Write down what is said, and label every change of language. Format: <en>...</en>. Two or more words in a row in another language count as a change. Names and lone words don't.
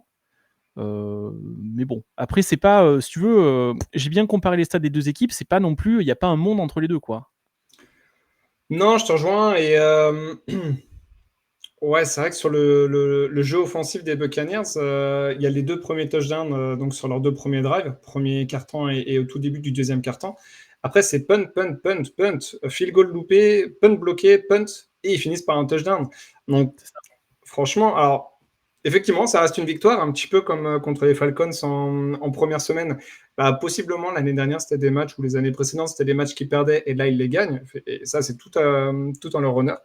<fr>Mais bon, après, c'est pas, si tu veux, j'ai bien comparé les stats des 2 équipes, c'est pas non plus, il n'y a pas un monde entre les deux, quoi. Non, je te rejoins. Et ouais, c'est vrai que sur le jeu offensif des Buccaneers, il y a les 2 premiers touchdowns donc sur leurs 2 premiers drives, premier quart-temps et au tout début du deuxième quart-temps. Après, c'est punt, punt, punt, punt,</fr> <en>field goal</en> <fr>loupé, punt bloqué, punt, et ils finissent par un touchdown. Donc, franchement, alors, effectivement, ça reste une victoire, un petit peu comme contre les Falcons en première semaine. Bah, possiblement, l'année dernière, c'était des matchs, ou les années précédentes, c'était des matchs qu'ils perdaient, et là, ils les gagnent. Et ça, c'est tout en leur honneur.</fr>